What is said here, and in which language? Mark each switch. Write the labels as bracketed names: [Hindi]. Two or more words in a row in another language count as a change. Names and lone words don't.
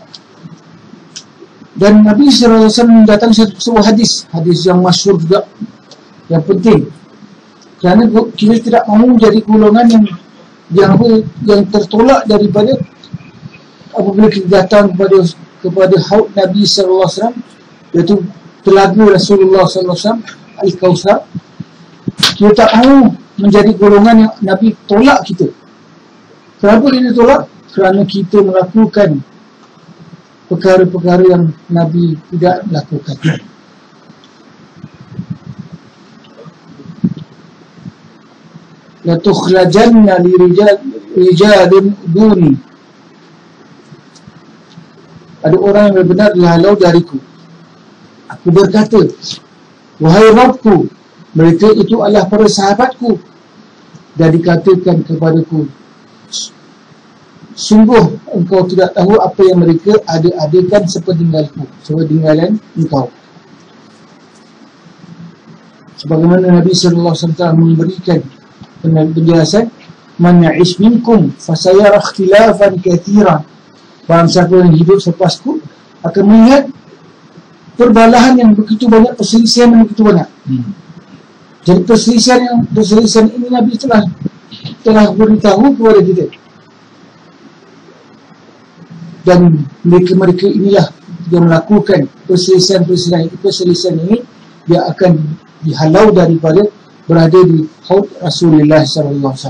[Malay] Dan Nabi SAW mendatangkan sebuah hadis yang masyhur juga, yang penting, kerana kita tidak mahu menjadi golongan yang tertolak daripada apabila kita datang kepada haud Nabi SAW, iaitu telaga Rasulullah SAW, Al-Kawthar. Kita tak mahu menjadi golongan yang Nabi tolak kita. Kenapa dia tolak? Kerana kita melakukan perkara-perkara yang Nabi tidak lakukan. [Arabic] لا تخلجن لرجال دوني. [Malay] Ada orang yang benar dihalau dariku. Aku berkata, wahai Rabbku, mereka itu adalah para sahabatku. Dan dikatakan kepadaku, sungguh engkau tidak tahu apa yang mereka ada-adakan sepeninggalan engkau. Sebagaimana Nabi SAW telah memberikan penjelasan, [Arabic] من يعش منكم فسيرى اختلافا كثيرا. [Malay] Barang siapa yang hidup sepasku akan melihat perbalahan yang begitu banyak, perselisihan yang begitu banyak. Jadi perselisihan ini Nabi telah beritahu kepada kita. Dan mereka inilah yang melakukan perselisihan ini, dia akan dihalau daripada berada di haud Rasulullah SAW.